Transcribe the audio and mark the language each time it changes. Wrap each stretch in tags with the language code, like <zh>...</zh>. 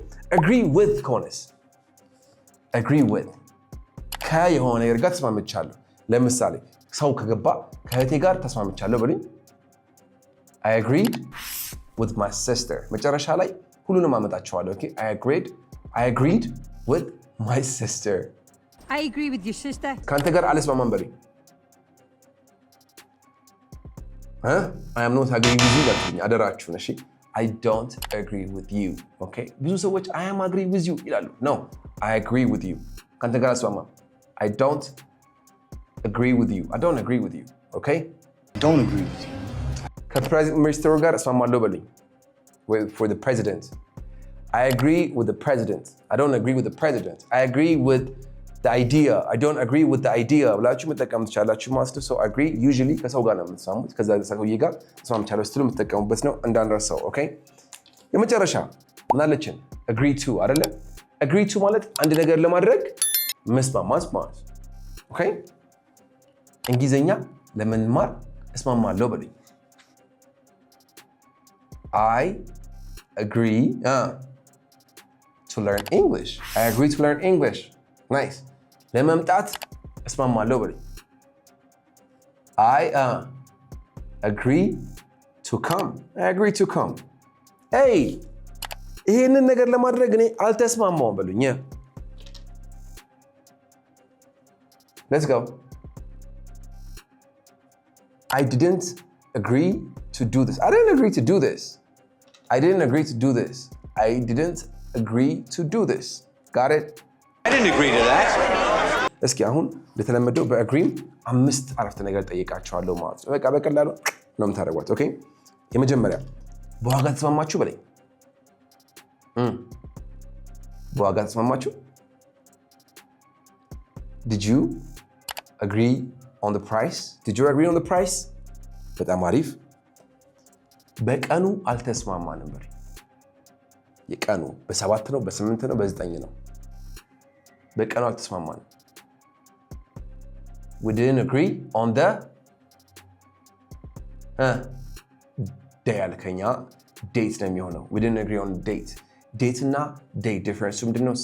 <am>Agree with ከሆነስ agree with ከየሆነ ነገር ጋር ተስማምቻለሁ። ለምሳሌ ሰው ከገባ ከእህቴ ጋር ተስማምቻለሁ በሉኝ።</am> <en>I agreed with my sister።</en> <am>መጨረሻ ላይ ሁሉንም አመጣቸዋለሁ። Okay?</am> <en>I agreed with my sister። I agree with your sister።</en> <am>ከአንተ ጋር አልስማማም በሉኝ።</am> <en>I am not agreeing with you</en> <am>በሉኝ አደራችሁን። እሺ</am> <en>I don't agree with you። Okay?</en> <am>ብዙ ሰዎች</am> <en>I am agree with you</en> <am>ይላሉ።</am> <en>No, I agree with you።</en> <am>ከአንተ ጋር አልስማማም።</am> <en>I don't agree with you። I don't agree with you. Okay? Don't agree with you።</en> <am>ከፕሬዚደንት ሚኒስትሩ ጋር እስማማለሁ በሉኝ።</am> <en>For the president. I agree with the president. I don't agree with the president. I agree with the idea. I don't agree with the idea.</en> <am>ብላችሁ መጠቀም ትችላላችሁ ማለት ነው። So agree usually ከሰው ጋር ነው የምትስማሙት። ከዛ ሰውዬ ጋር ተስማምቻለሁ ስትሉ የምትጠቀሙበት ነው እንዳንረሳው። ኦኬ የመጨረሻ ምን አለችን? agree to አይደለ? agree to ማለት አንድ ነገር ለማድረግ መስማማት ማለት ነው። ኦኬ እንግሊዘኛ ለመማር እስማማለሁ በሉኝ።</am> <en>I agree to learn English. I agree to learn English. Nice.</en> <am>ለመምጣት እስማማለሁ በሉኝ።</am> <en>I agree to come. I agree to come.</en> <am>Hey, ይሄንን ነገር ለማድረግ እኔ አልተስማማውም በሉኝ።</am> <en>Let's go. I didn't agree to do this. I didn't agree to do this. I didn't agree to do this. I didn't agree to do this. Got it? I didn't agree to that.</en> <am>እስኪ አሁን በተለመደው በአግሪም 5 አረፍተ ነገር ጠይቃቸዋለሁ ማለት ነው። በቃ በቀላሉ ነው የምታደርጓት። ኦኬ የመጀመሪያ በዋጋ ተስማማችሁ በለኝ። በዋጋ ተስማማችሁ?</am> <en>Did you agree on the price? Did you agree on the price?</en> <am>በጣም አሪፍ። በቀኑ አልተስማማንም በል። የቀኑ በ7 ነው በ8 ነው በ9 ነው። በቀኑ አልተስማማንም።</am> <en>We didn't agree on the day</en> <am>አልከኛ date ነው የሚሆነው።</am> <en>We didn't agree on the date።</en> <am>ዴት እና ዴይ ዲፈረንሱ ምንድነው?</am>